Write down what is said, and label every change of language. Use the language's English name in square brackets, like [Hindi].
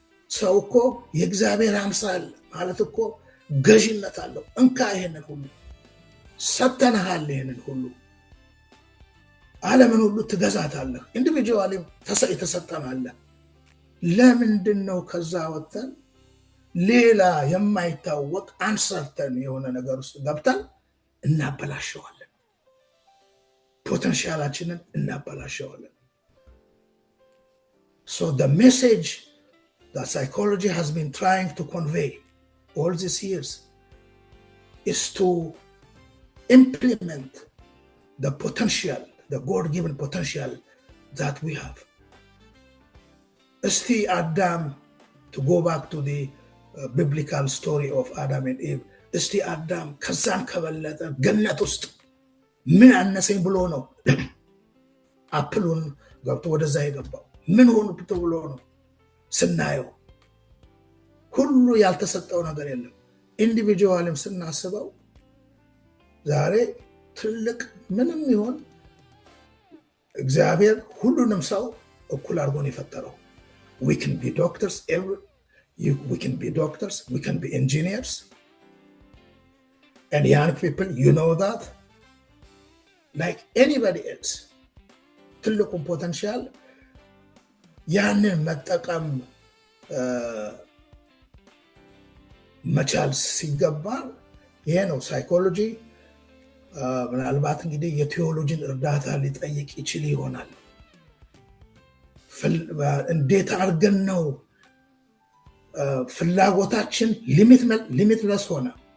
[Amharic] ሰው እኮ የእግዚአብሔር አምሳል ማለት እኮ ገዥነት አለው። እንካ ይሄንን ሁሉ ሰተንሃል፣ ይሄንን ሁሉ ዓለምን ሁሉ ትገዛታለህ። ኢንዲቪጁዋሊም የተሰጠናለ። ለምንድን ነው ከዛ ወጥተን ሌላ የማይታወቅ አንሰርተን የሆነ ነገር ውስጥ ገብተን እናበላሸዋለን? ፖቴንሻላችንን እናበላሸዋለን። [English] So the message that psychology has been trying to convey all these years is to implement the potential, the God-given potential that we have. [Amharic] እስቲ አዳም, [English] to go back to the biblical story of Adam and Eve, [Amharic] እስቲ አዳም ከዛን ከበለጠ ገነት ውስጥ ምን አነሰኝ ብሎ ነው አፕሉን ገብቶ ወደዛ የገባው? ምን ሆኖ ብሎ ነው? ስናየው ሁሉ ያልተሰጠው ነገር የለም። ኢንዲቪጁዋልም ስናስበው ዛሬ ትልቅ ምንም ይሆን እግዚአብሔር ሁሉንም ሰው እኩል አድርጎ ነው የፈጠረው። [English] we can be doctors, we can be doctors, we can be engineers, and young people, you know that, like anybody else. [Amharic] ትልቁን ፖቴንሻል ያንን መጠቀም መቻል ሲገባን ይሄ ነው ሳይኮሎጂ። ምናልባት እንግዲህ የቴዎሎጂን እርዳታ ሊጠይቅ ይችል ይሆናል። እንዴት አድርገን ነው ፍላጎታችን ሊሚትለስ ሆነ?